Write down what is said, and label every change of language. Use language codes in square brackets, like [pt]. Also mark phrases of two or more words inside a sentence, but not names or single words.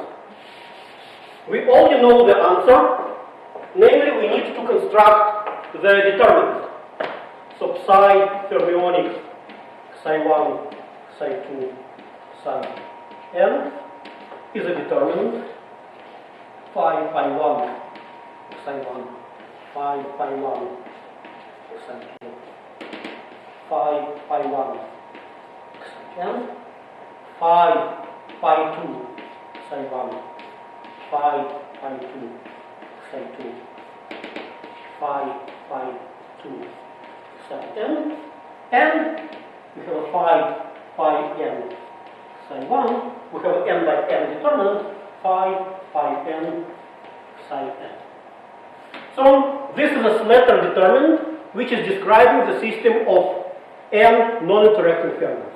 [en] We already know the answer, namely we need to construct the determinant. So psi fermionic psi1, psi2, psi n is a determinant. Phi pi1, psi1, phi pi1, psi2, phi pi1, psi n, phi pi2, psi1, phi pi2, psi2, phi pi2, psi n, and we have a phi n psi1, we have an n by n determinant, phi n psi n. So this is a Slater determinant which is describing the system of n non-interacting fermions.